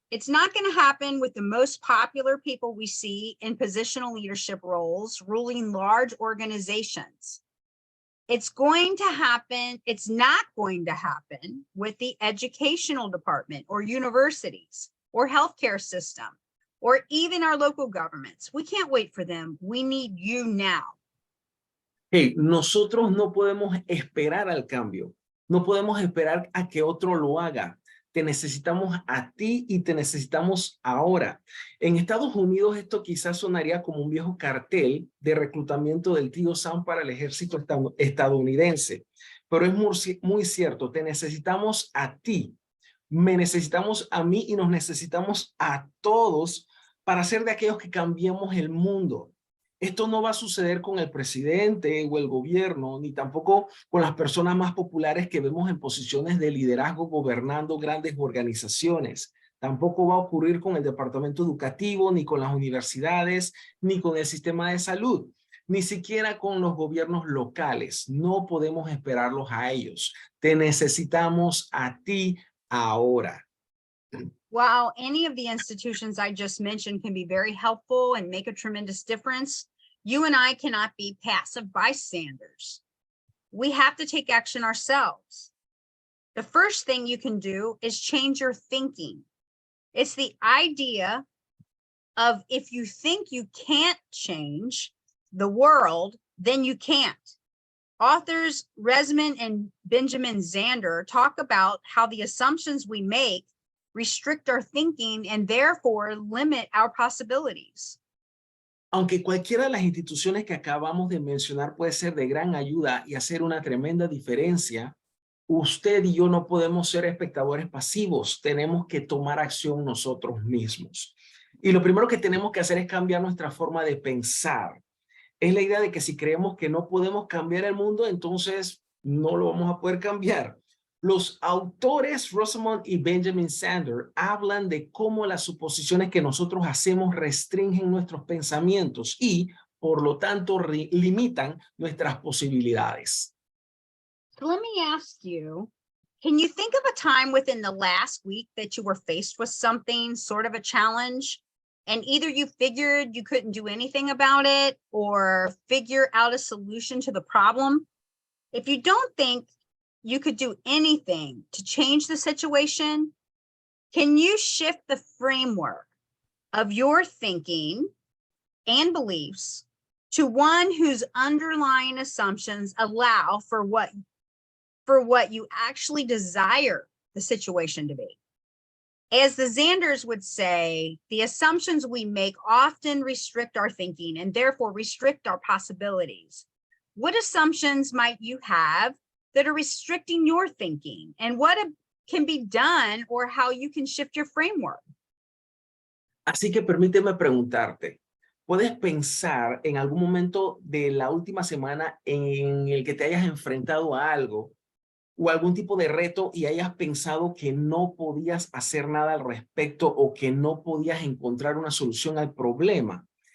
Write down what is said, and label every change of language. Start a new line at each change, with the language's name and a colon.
English: It's not going to happen with the most popular people we see in positional leadership roles, ruling large organizations. It's going to happen. It's not going to happen with the educational department or universities or healthcare system or even our local governments. We can't wait for them. We need you now.
Spanish: Hey, nosotros no podemos esperar al cambio. No podemos esperar a que otro lo haga. Te necesitamos a ti y te necesitamos ahora. En Estados Unidos esto quizás sonaría como un viejo cartel de reclutamiento del tío Sam para el ejército estadounidense. Pero es muy cierto, te necesitamos a ti, me necesitamos a mí y nos necesitamos a todos para ser de aquellos que cambiemos el mundo. Esto no va a suceder con el presidente o el gobierno, ni tampoco con las personas más populares que vemos en posiciones de liderazgo gobernando grandes organizaciones. Tampoco va a ocurrir con el departamento educativo, ni con las universidades, ni con el sistema de salud, ni siquiera con los gobiernos locales. No podemos esperarlos a ellos. Te necesitamos a ti ahora.
English: While any of the institutions I just mentioned can be very helpful and make a tremendous difference, you and I cannot be passive bystanders. We have to take action ourselves. The first thing you can do is change your thinking. It's the idea of if you think you can't change the world, then you can't. Authors Resman and Benjamin Zander talk about how the assumptions we make restrict our thinking and therefore limit our possibilities.
Spanish: Aunque cualquiera de las instituciones que acabamos de mencionar puede ser de gran ayuda y hacer una tremenda diferencia, usted y yo no podemos ser espectadores pasivos, tenemos que tomar acción nosotros mismos. Y lo primero que tenemos que hacer es cambiar nuestra forma de pensar. Es la idea de que si creemos que no podemos cambiar el mundo, entonces no lo vamos a poder cambiar. Los autores Rosamond y Benjamin Zander hablan de cómo las suposiciones que nosotros hacemos restringen nuestros pensamientos y, por lo tanto, limitan nuestras posibilidades.
English: So let me ask you, can you think of a time within the last week that you were faced with something, sort of a challenge, and either you figured you couldn't do anything about it or figure out a solution to the problem? If you don't think you could do anything to change the situation, can you shift the framework of your thinking and beliefs to one whose underlying assumptions allow for what you actually desire the situation to be? As the Zanders would say, the assumptions we make often restrict our thinking and therefore restrict our possibilities. What assumptions might you have that are restricting your thinking, and what can be done or how you can shift your framework?
Spanish: Así que permíteme preguntarte, ¿puedes pensar en algún momento de la última semana en el que te hayas enfrentado a algo o algún tipo de reto y hayas pensado que no podías hacer nada al respecto o que no podías encontrar una solución al problema?